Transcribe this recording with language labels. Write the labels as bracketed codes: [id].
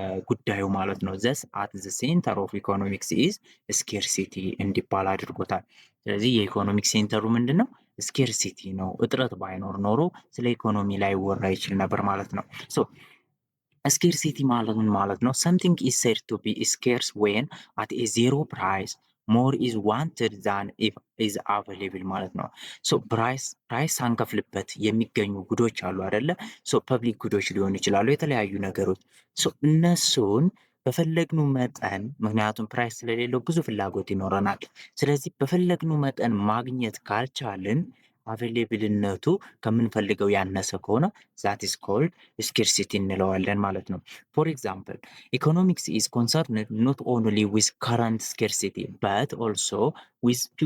[am] ጉዳዩ ማለት ነው። [en] ዘስ አት ዘ ሴንተር ኦፍ ኢኮኖሚክስ ኢዝ ስኬርሲቲ [am] እንዲባል አድርጎታል። ስለዚህ የኢኮኖሚክ ሴንተሩ ምንድን ነው? ስኬርሲቲ ነው። እጥረት ባይኖር ኖሮ ስለ ኢኮኖሚ ላይ ወራ ይችል ነበር ማለት ነው። ሶ ስኬርሲቲ ማለት ምን ማለት ነው? [en] something is said to be scarce when at a zero price more is wanted than if is available [am] ማለት ነው። ሶ ፕራይስ ሳንከፍልበት የሚገኙ ጉዶች አሉ አይደለ? ሶ ፐብሊክ ጉዶች ሊሆኑ ይችላሉ፣ የተለያዩ ነገሮች። ሶ እነሱን በፈለግኑ መጠን ምክንያቱም ፕራይስ ስለሌለው ብዙ ፍላጎት ይኖረናል። ስለዚህ በፈለግኑ መጠን ማግኘት ካልቻልን አቬሌብልነቱ ከምንፈልገው ያነሰ ከሆነ [en] ዛት ኢዝ ኮልድ ስኬርሲቲ [am] እንለዋለን ማለት ነው። [en] ፎር ኤግዛምፕል ኢኮኖሚክስ ኢዝ ኮንሰርንድ ኖት ኦንሊ ዊዝ ከረንት ስኬርሲቲ በት ኦልሶ ዊዝ